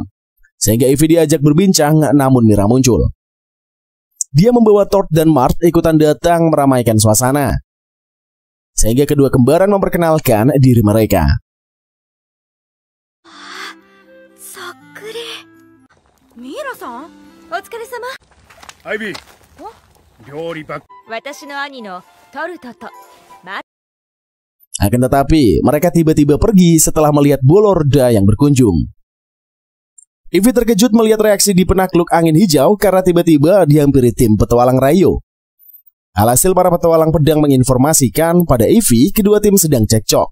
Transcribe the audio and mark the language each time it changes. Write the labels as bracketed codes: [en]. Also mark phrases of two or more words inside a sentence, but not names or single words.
[id] Sehingga Ivy diajak berbincang, namun Mira muncul. Dia membawa Tord dan Mart ikutan datang meramaikan suasana. Sehingga kedua kembaran memperkenalkan diri mereka. [ja] さん、お疲れ様。アイビー、料理ばっ私の兄のトルトと。 [id] Akan tetapi, mereka tiba-tiba pergi setelah melihat Bolorda yang berkunjung. Ivy terkejut melihat reaksi di penakluk angin hijau karena tiba-tiba dihampiri tim petualang Rayo. Alhasil para petualang pedang menginformasikan pada Ivy kedua tim sedang cekcok.